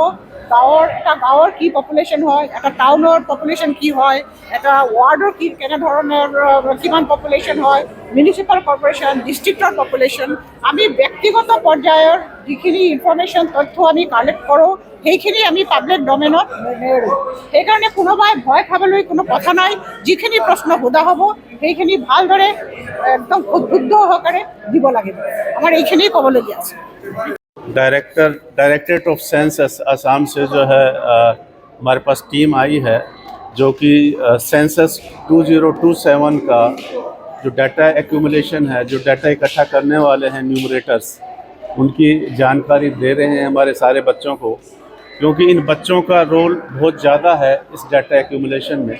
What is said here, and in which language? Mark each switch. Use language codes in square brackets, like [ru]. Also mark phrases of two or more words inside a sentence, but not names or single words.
[as] গাঁৱৰ কি পপুলেশ্যন হয়, এটা টাউনৰ পপুলেশ্যন কি হয়, এটা ৱাৰ্ডৰ কেনেধৰণৰ কিমান পপুলেশ্যন হয়, [en] municipal corporation, [as] ডিষ্ট্ৰিক্টৰ পপুলেশ্যন, আমি ব্যক্তিগত পৰ্যায়ৰ যিখিনি ইনফৰ্মেশ্যন তথ্য আমি কালেক্ট কৰোঁ সেইখিনি আমি পাব্লিক ডমেইনত নেৰোঁ। সেইকাৰণে কোনোবাই ভয় খাবলৈ কোনো কথা নাই। যিখিনি প্ৰশ্ন সোধা হ'ব সেইখিনি ভালদৰে একদম উদ্বুদ্ধ সহকাৰে দিব লাগিব। আমাৰ এইখিনিয়ে ক'বলগীয়া আছে। [en] directorate of census [hi] असम से जो है हमारे पास टीम आई है जो कि सेंसस 2027 का जो [en] data accumulation [hi] है, जो डाटा इकट्ठा करने वाले हैं न्यूमरेटर्स, उनकी जानकारी दे रहे हैं हमारे सारे बच्चों को, क्योंकि इन बच्चों का रोल बहुत ज़्यादा है इस [en] data accumulation [hi] में।